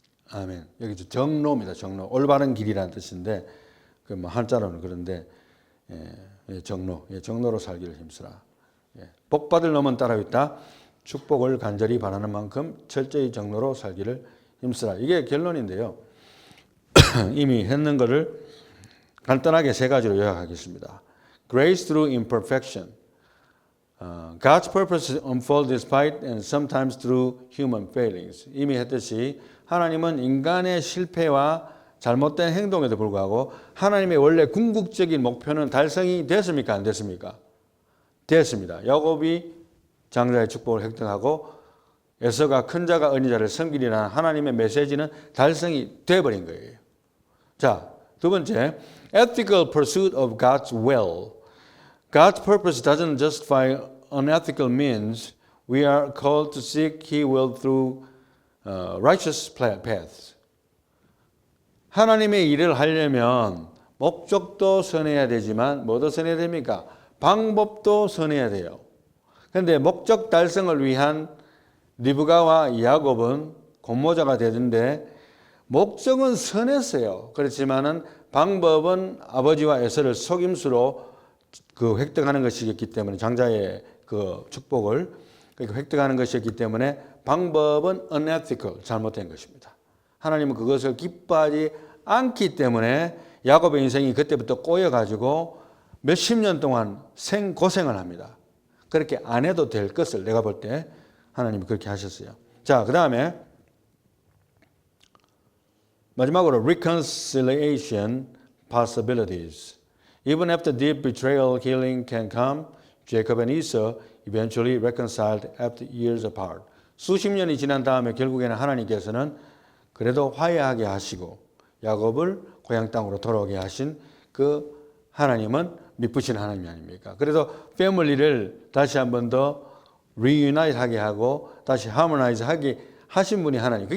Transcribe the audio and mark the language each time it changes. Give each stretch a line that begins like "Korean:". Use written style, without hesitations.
Korean: 아멘. 여기 정로입니다. 정로. 올바른 길이라는 뜻인데 그 뭐 한자로는 그런데 정로. 정로로 살기를 힘쓰라. 복 받을 놈은 따로 있다. 축복을 간절히 바라는 만큼 철저히 정로로 살기를 힘쓰라. 이게 결론인데요. 이미 했는 거를 간단하게 세 가지로 요약하겠습니다.
English: Grace through imperfection. God's purpose unfold despite and sometimes through human failings.
Korean: 이미 했듯이 하나님은 인간의 실패와 잘못된 행동에도 불구하고 하나님의 원래 궁극적인 목표는 달성이 됐습니까? 안 됐습니까? 됐습니다. 야곱이 장자의 축복을 획득하고 에서가 큰 자가 어린 자를 섬기리라는 하나님의 메시지는 달성이 돼버린 거예요. 자, 두 번째,
English: ethical pursuit of God's will. God's purpose doesn't justify unethical means. We are called to seek He will through righteous paths.
Korean: 하나님의 일을 하려면 목적도 선해야 되지만 뭐도 선해야 됩니까? 방법도 선해야 돼요. 그런데 목적 달성을 위한 리브가와 야곱은 공모자가 되던데 목적은 선했어요. 그렇지만은 방법은 아버지와 에서를 속임수로 획득하는 것이었기 때문에 장자의 그 축복을 획득하는 것이었기 때문에 방법은 unethical, 잘못된 것입니다. 하나님은 그것을 기뻐하지 않기 때문에 야곱의 인생이 그때부터 꼬여가지고 몇십 년 동안 생고생을 합니다. 그렇게 안 해도 될 것을 내가 볼 때 하나님이 그렇게 하셨어요. 자, 그 다음에 마지막으로
English: reconciliation possibilities. Even after deep betrayal, healing can come. Jacob and Esau eventually reconciled after years apart.
Korean: 수십 년이 지난 다음에 결국에는 하나님께서는 그래도 화해하게 하시고 야곱을 고향 땅으로 돌아오게 하신 그 하나님은 미쁘신 하나님이 아닙니까? 그래서 패밀리를 다시 한 번 더 reunite 하게 하고 다시 harmonize 하게 하신 분이 하나님.